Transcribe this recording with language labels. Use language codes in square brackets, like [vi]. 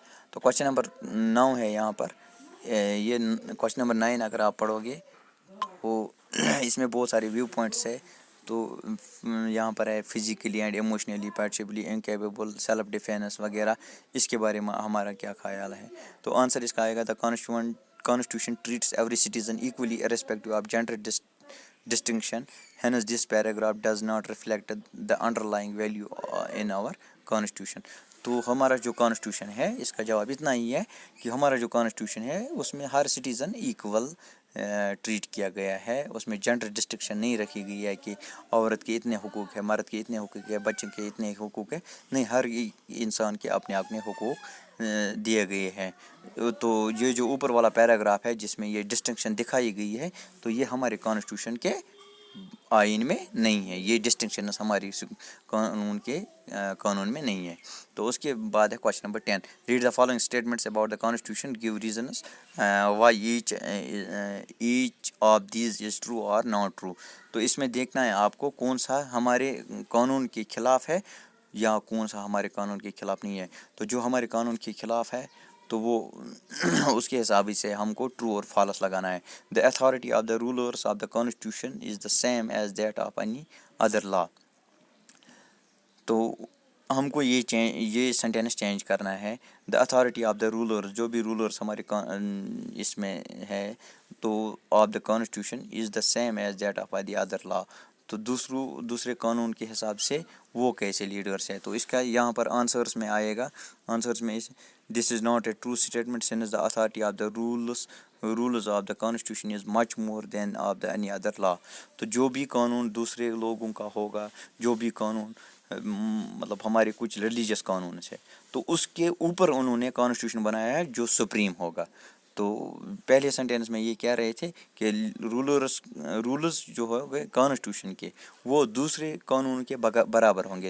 [ur] تو question number 9 ہے یہاں پر, یہ کوشچن نمبر 9 اگر آپ پڑھو گے تو اس میں بہت سارے ویو پوائنٹس ہے. تو یہاں پر ہے physically and emotionally پیٹسبلی incapable, self defence وغیرہ, اس کے بارے میں ہمارا کیا خیال ہے؟ تو آنسر اس کا آئے گا [en] The Constitution treats every citizen equally irrespective of gender distinction. Hence this paragraph does not reflect the underlying value in our Constitution. [ur] تو ہمارا جو کانسٹیٹیوشن ہے اس کا جواب اتنا ہی ہے کہ ہمارا جو کانسٹیٹیوشن ہے اس میں ہر سٹیزن ایکول ٹریٹ کیا گیا ہے. اس میں جنڈر ڈسٹنکشن نہیں رکھی گئی ہے کہ عورت کے اتنے حقوق ہے, مرد کے اتنے حقوق ہے, بچوں کے اتنے حقوق ہے. نہیں, ہر انسان کے اپنے اپنے حقوق دیے گئے ہیں. تو یہ جو اوپر والا پیراگراف ہے جس میں یہ ڈسٹنکشن دکھائی گئی ہے, تو یہ ہمارے کانسٹیٹیوشن کے آئین میں نہیں ہے. یہ ڈسٹنکشنز ہماری قانون میں نہیں ہے. تو اس کے بعد ہے question number 10. [en] Read the following statements about the constitution, give reasons why each of these is true or not true. [ur] تو اس میں دیکھنا ہے آپ کو کون سا ہمارے قانون کے خلاف ہے یا کون سا ہمارے قانون کے خلاف نہیں ہے. تو جو ہمارے قانون کے خلاف ہے تو وہ اس کے حساب سے ہم کو ٹرو اور فالس لگانا ہے. [en] The authority of the rulers of the constitution is the same as that of any other law. [ur] تو ہم کو یہ سینٹینس چینج کرنا ہے. [en] the authority of the rulers, [ur] جو بھی رولرس ہمارے اس میں ہے تو [en] Of the constitution is the same as that of the other law. [ur] تو دوسرے قانون کے حساب سے وہ کیسے لیڈرس ہے. تو اس کا یہاں پر آنسرس میں آئے گا. آنسرس میں [en] This is not a true statement since the authority of the rules of the constitution is much more than of the any other law. [ur] تو جو بھی قانون دوسرے لوگوں کا ہوگا, جو بھی قانون مطلب ہمارے کچھ ریلیجیس قانون ہے, تو اس کے اوپر انہوں نے کانسٹیٹیوشن بنایا ہے جو سپریم ہوگا. تو پہلے سینٹینس میں یہ کہہ رہے تھے کہ رولز جو ہو گئے کانسٹیٹیوشن کے وہ دوسرے قانون کے برابر ہوں گے.